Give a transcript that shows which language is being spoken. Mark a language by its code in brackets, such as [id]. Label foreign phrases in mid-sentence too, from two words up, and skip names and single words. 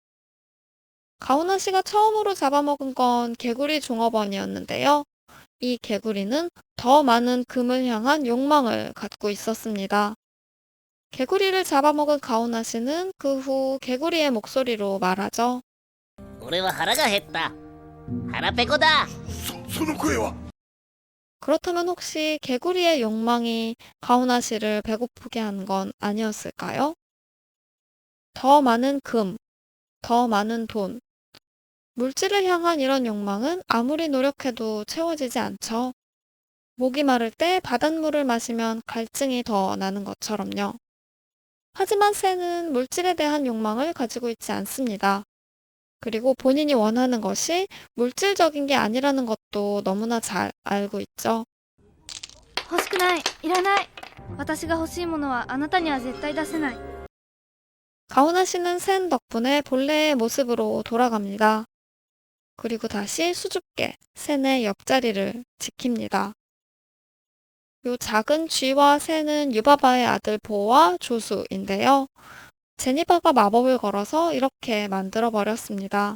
[ko] 가오나 씨가 처음으로 잡아먹은 건 개구리 종업원이었는데요. 이 개구리는 더 많은 금을 향한 욕망을 갖고 있었습니다. 개구리를 잡아먹은 가오나 씨는 그 후 개구리의 목소리로 말하죠. [ja] 俺は腹が減った。腹ペコだ。その声は [ko] 그렇다면 혹시 개구리의 욕망이 가오나 씨를 배고프게 한 건 아니었을까요? 더 많은 금, 더 많은 돈. 물질을 향한 이런 욕망은 아무리 노력해도 채워지지 않죠. 목이 마를 때 바닷물을 마시면 갈증이 더 나는 것처럼요. 하지만 새는 물질에 대한 욕망을 가지고 있지 않습니다. 그리고 본인이 원하는 것이 물질적인 게 아니라는 것도 너무나 잘 알고 있죠. [ja] 欲しくない。いらない。私が欲しいものはあなたには絶対出せない。 [ko] 가오나 씨는 샌 덕분에 본래의 모습으로 돌아갑니다. 그리고 다시 수줍게 샌의 옆자리를 지킵니다. 요 작은 쥐와 새는 유바바의 아들 보와 조수인데요. 제니바가 마법을 걸어서 이렇게 만들어 버렸습니다.